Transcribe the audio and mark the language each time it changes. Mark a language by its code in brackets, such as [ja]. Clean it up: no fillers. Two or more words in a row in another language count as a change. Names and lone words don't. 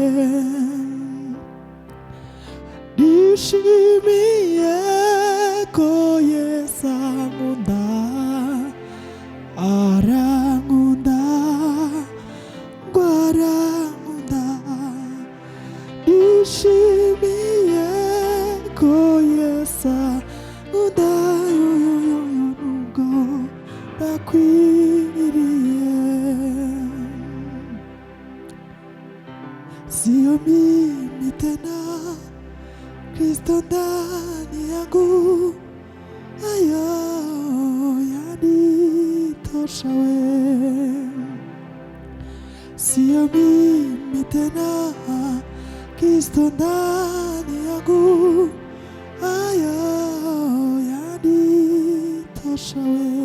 [rw] Ndishimiye ko Yesu ankunda, arankunda, gwarankunda. Ndishimiye ko Yesu ankunda, nubwo ndakwiriye. [sw] Sio mimi tena, Kristo ndani yangu, ayo yanitosha we. Sio mimi tena, Kristo ndani yangu, ayo yanitosha we.